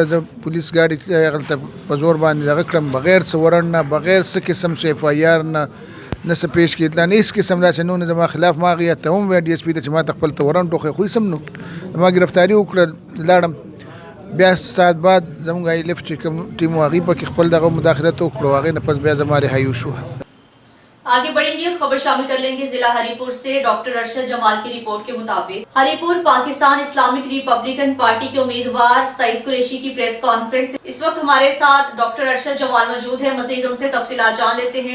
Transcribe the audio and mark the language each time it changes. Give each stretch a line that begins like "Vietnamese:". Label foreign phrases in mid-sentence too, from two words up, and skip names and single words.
Pashto: زه پولیس ګاډي هغلته په زور باندې دغه کړم، بغیر څه ورن نه، بغیر څه قسم څه FIR نه څه پیش کې اطلاع نه، هېڅ قسم داسې نه زما خلاف. ما هغې ته هم وویل DSP ته چې ما ته خپل ته ورن ټوخی خو هېڅ هم نه. زما گرفتاری وکړه، لاړم. بیا ساعت بعد زموږ ILF چې کوم ټیم و هغې پکې خپل دغه مداخلت وکړو. هغې نه پس بیا زما رهایي وشوه.
Urdu: آگے بڑھیں گے اور خبر شامل کر لیں گے ضلع ہری پور سے. ڈاکٹر ارشد جمال کی رپورٹ کے مطابق ہری پور پاکستان اسلامک ریپبلکن پارٹی کے امیدوار سعید قریشی کی
English: press conference.
Urdu: اس وقت ہمارے ساتھ ڈاکٹر ارشد جمال موجود ہے۔ مزید ان سے تفصیلات جان لیتے ہیں.